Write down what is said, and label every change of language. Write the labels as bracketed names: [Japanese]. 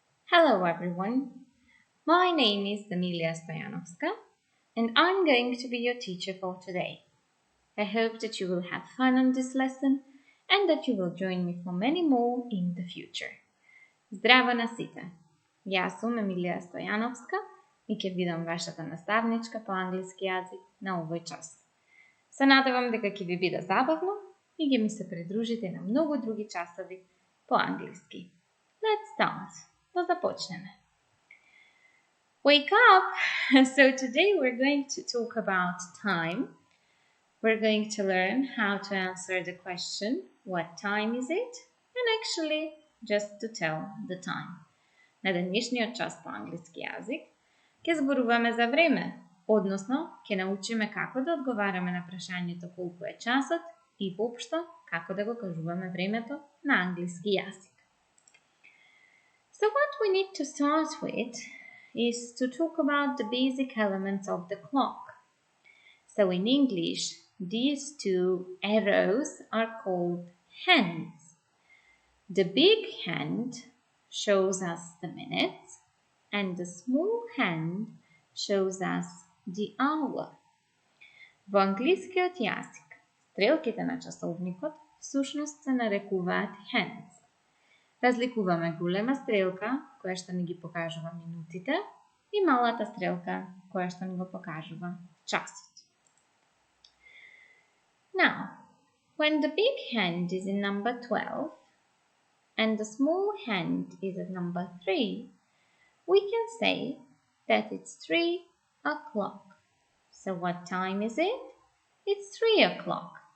[English] Hello everyone, my name is Emilia Stojanovska and I'm going to be your teacher for today. I hope that you will have fun on this lesson and that you will join me for many more in the future. [Macedonian] Здраво на сите! Јас сум Емилија Стојановска и ќе бидам вашата наставничка по англиски јазик на овој час. Се надевам дека ќе ви биде забавно и ќе ми се придружите на многу други часови по англиски. [English] Let's start. [Macedonian] Да започнеме. [English] Wake up! So today we're going to talk about time. We're going to learn how to answer the question, what time is it? And actually just to tell the time. [Macedonian] На денешниот час по англиски јазик ќе зборуваме за време, односно ќе научиме како да одговараме на прашањето колку е часот и воопшто како да го кажуваме времето на англиски јазик. [English] So what we need to start with is to talk about the basic elements of the clock. So in English, these two arrows are called hands. The big hand shows us the minutes and the small hand shows us the hour. [Macedonian] Во англискиот јазик, стрелките на часовникот всушност се нарекуваат hands. Разликуваме голема стрелка, која што ни ги покажува минутите, и малата стрелка, која што ни го покажува часот. [English] Now, when the big hand is in number 12 and the small hand is at number 3, we can say that it's 3 o'clock. So what time is it? It's 3 o'clock.